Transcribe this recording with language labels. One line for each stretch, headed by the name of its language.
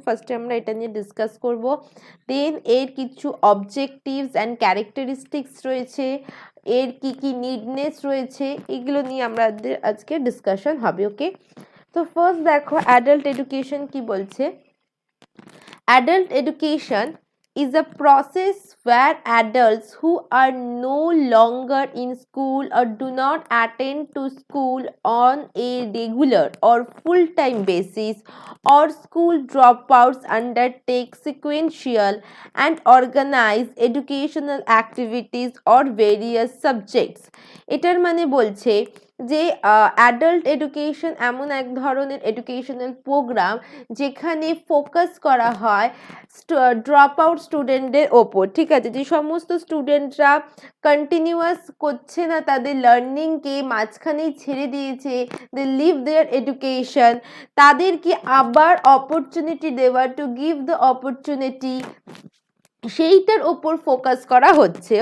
Bangla: ফার্স্টে আমরা এটা নিয়ে ডিসকাস করব। দেন এর কিছু অবজেক্টিভস অ্যান্ড ক্যারেক্টারিস্টিক্স রয়েছে, এর কি কি নিডনেস রয়েছে, এগুলো নিয়ে আমাদের আজকে ডিসকাশন হবে। ওকে, তো ফার্স্ট দেখো অ্যাডাল্ট এডুকেশন কি বলছে।
English: Adult education is a process where adults who are no longer in school or do not attend to school on a regular or full-time basis, or school dropouts undertake sequential and organized educational activities or various subjects.
Bangla: এটার মানে বলছে যে adult education এমন এক ধরনের educational programme যেখানে focus করা হয় ড্রপ আউট স্টুডেন্টদের ওপর। ঠিক আছে, যে সমস্ত স্টুডেন্টরা কন্টিনিউয়াস করছে না তাদের লার্নিংকে, মাঝখানেই ছেড়ে দিয়েছে,
English: they leave their education,
Bangla: তাদেরকে আবার অপরচুনিটি দেওয়া,
English: to give the opportunity,
Bangla: সেইটার ওপর ফোকাস করা হচ্ছে।